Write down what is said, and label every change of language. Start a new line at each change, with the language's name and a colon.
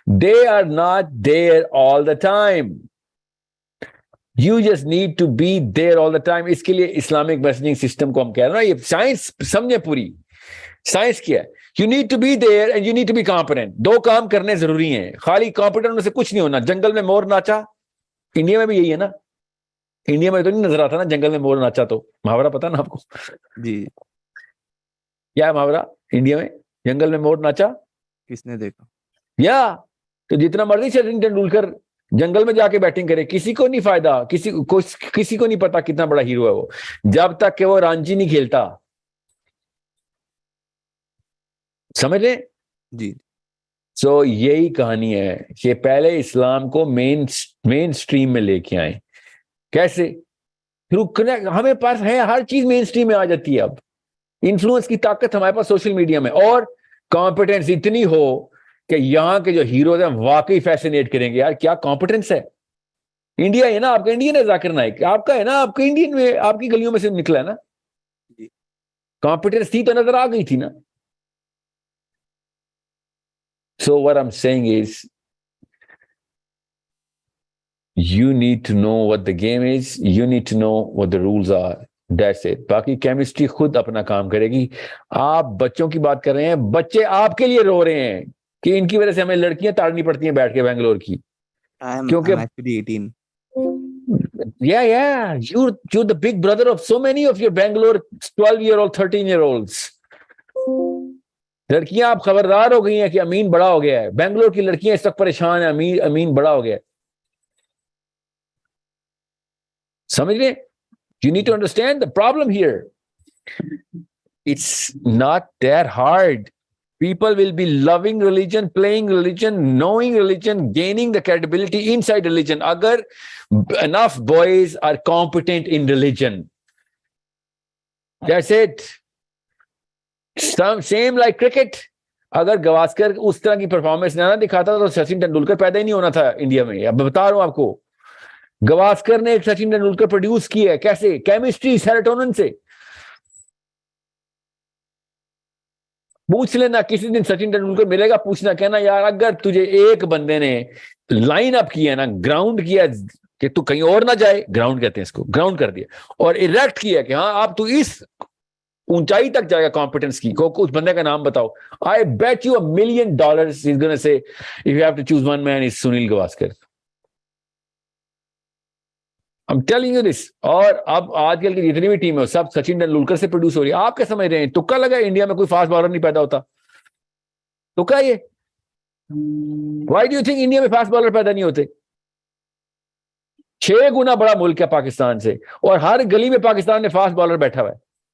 English: They are not there all the time. You just need to be there all the time.
Urdu: اس کے لیے Islamic messaging system کو ہم کہہ رہے ہیں نا, یہ سائنس سمجھے, پوری سائنس کیا ہے.
English: You need to be there and you need to be competent.
Urdu: دو کام کرنے ضروری ہیں, خالی competent ہونے سے کچھ نہیں ہونا. جنگل میں مور ناچا, انڈیا میں بھی یہی ہے نا, انڈیا میں تو نہیں نظر آتا نا جنگل میں مور ناچا, تو محاورہ پتا نا آپ کو جی کیا ہے محاورہ انڈیا میں, جنگل میں مور ناچا کس نے دیکھا. یا تو جتنا مرضی سچن ٹینڈولکر جنگل میں جا کے بیٹنگ کرے, کسی کو نہیں فائدہ, کسی کو نہیں پتا کتنا بڑا ہیرو ہے وہ, جب تک کہ وہ رانجی نہیں کھیلتا. سمجھ لیں جی سو یہی کہانی ہے کہ پہلے اسلام کو مین سٹریم میں لے کے آئیں. کیسے؟ ہمیں پاس ہے, ہر چیز مین سٹریم میں آ جاتی ہے. اب انفلوئنس کی طاقت ہمارے پاس سوشل میڈیا میں, اور کمپیٹنس اتنی ہو کہ یہاں کے جو ہیروز ہیں واقعی فیسینیٹ کریں گے. یار کیا کمپیٹنس ہے. انڈیا ہے نا آپ کا, انڈین ہے ذاکر نائک آپ کا, ہے نا آپ کا, انڈین میں آپ کی گلیوں میں سے نکلا ہے نا. کمپیٹنس تھی تو نظر آ گئی تھی نا.
English: So what I'm saying is, you need to know what the game is, you need to know what the rules are. That's it.
Urdu: باقی کیمسٹری خود اپنا کام کرے گی. آپ بچوں کی بات کر رہے ہیں, بچے آپ کے لیے رو رہے ہیں کہ ان کی وجہ سے ہمیں لڑکیاں تاڑنی پڑتی ہیں بیٹھ کے بنگلور کی. کیونکہ
English: I'm actually 18. yeah, you're the big brother of so many of your Bangalore 12-year-old, 13-year-olds.
Urdu: لڑکیاں آپ خبردار ہو گئی ہیں کہ امین بڑا ہو گیا ہے. بنگلور کی لڑکیاں اس وقت پریشان ہیں, امین بڑا ہو گیا ہے. سمجھ لیں,
English: you need to understand the problem here. It's not that hard. People will be loving religion, playing religion, knowing religion, gaining the credibility inside religion. Agar enough boys are competent in religion. That's it. Same like cricket.
Urdu: اگر گواسکر اس طرح کی performance نہ دکھاتا تو سچن ٹینڈولکر پیدا ہی نہیں ہونا تھا انڈیا میں. اب بتا رہا ہوں آپ کو, گواسکر نے ایک سچن ٹینڈولکر پروڈیوس کیا ہے. کیسے؟ کیمسٹری, سیروٹونن سے. پوچھ لینا کسی دن سچن ٹینڈولکر ملے گا, پوچھنا, کہنا یار اگر تجھے ایک بندے نے لائن اپ کیا نا, گراؤنڈ کیا کہ تو کہیں اور نہ جائے, گراؤنڈ کہتے ہیں اس کو, گراؤنڈ کر دیا, اور اریکٹ کیا کہ ہاں آپ تو اس اونچائی تک جائے گا کمپیٹنس کی, کو اس بندے کا نام بتاؤ.
English: I bet you $1 million he's going to say, if you have to choose one man, it's Sunil Gavaskar. I'm telling you this.
Urdu: اور اب آج کل کی جتنی بھی ٹیم ہے سب سچن ٹینڈولکر سے پروڈیوس ہو رہی ہے. آپ کیا سمجھ رہے ہیں تکا لگا انڈیا میں کوئی فاسٹ بالر نہیں پیدا ہوتا؟ تکا یہ
English: why do you think
Urdu: India میں فاسٹ بالر پیدا نہیں ہوتے؟ 6 گنا بڑا ملک ہے پاکستان سے, اور ہر گلی میں پاکستان میں فاسٹ بالر بیٹھا ہوا ہے.